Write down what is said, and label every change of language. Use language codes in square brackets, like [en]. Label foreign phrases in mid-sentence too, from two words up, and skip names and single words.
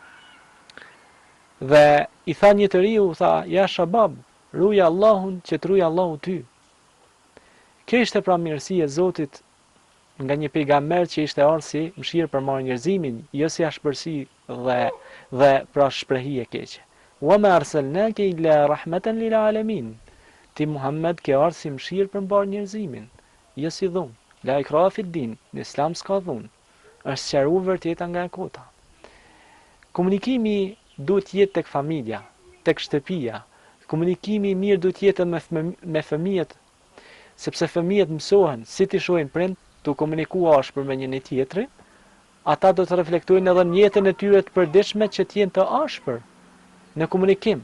[sq] Dhe i tha një të riu, tha: [ar] "يا شباب, [sq] ruja Allahun që të ruja Allahu ty." Kjo ishte pra mirësia e Zotit nga një pejgamber që ishte ardhur si mëshirë për marrë njerëzimin, jo si ashpërsi dhe pra shprehi e keqe. [ar] "وما أرسلناك إلا رحمة للعالمين." [sq] Ti Muhammed ke ardhur si mëshirë për mbar njerëzimin, jo si dhunë. [ar] لا إكراه في دين, [sq] në Islam s'ka dhunë. Është sqaruar vërteta nga e kota. Komunikimi duhet jetë tek familja, tek shtëpia. Komunikimi i mirë duhet jetë me fëmijët, sepse fëmijët mësohen si të shohin prind të komunikua ashpër me njëri tjetrin, ata do të reflektojnë edhe në jetën e tyre të përditshme që të jenë të ashpër në komunikim.